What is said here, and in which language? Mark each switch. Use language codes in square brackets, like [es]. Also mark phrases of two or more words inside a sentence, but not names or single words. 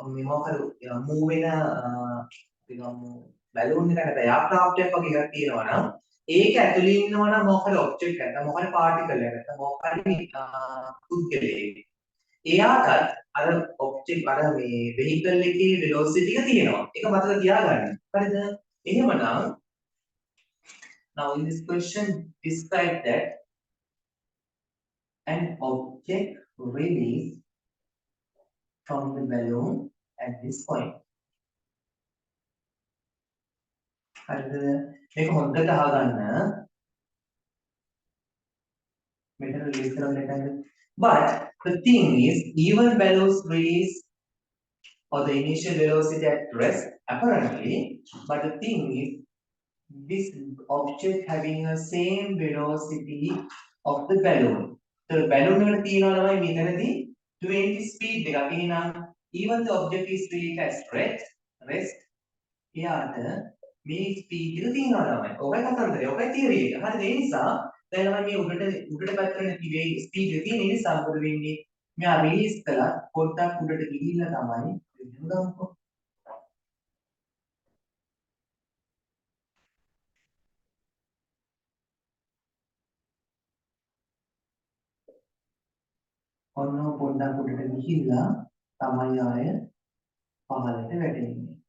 [si] මේ මොකක් හරි move වෙන balloon එකකට aircraft එකක් වගේ එකක් තියෙනවා නම් ඒක ඇතුලේ ඉන්නවා නම් මොකක් හරි object එකක් නැත්නම් මොකක් හරි particle එකක් නැත්නම් මොකක් හරි පුද්ගලයෙක්. එයාටත් අර object අර මේ vehicle එකේ velocity එක තියෙනවා. ඒක මතක තියාගන්න. හරිද? [en] එහෙමනම් now in this question describe that an object released from the balloon at this point. [si] හරිද? මේක හොඳට අහගන්න. මෙතන release කරන්න එකයි. [en] But the thing is, even balloons release or the initial velocity at rest apparently, but the thing is, this object having a same velocity of the balloon. The balloon [si] එකට තියෙනවා තමයි මෙතනදී 20 speed එකක්. එහෙනම් [en] even the object is released at rest [si] එයාට මේ speed එක තියෙනවා තමයි. ඔකයි කතන්දරය. ඔකයි theory එක. හරිද? ඒ නිසා දැන් තමයි මේ උඩට පැත්තට තිබේ speed එක තියෙන නිසා මොකද වෙන්නේ? මෙයා release කළා පොඩ්ඩක් උඩට ගිහිල්ලා තමයි ගමුකෝ. ඔන්න පොඩ්ඩක් උඩට ගිහිල්ලා තමයි ආය පහළට වැටෙන්නේ.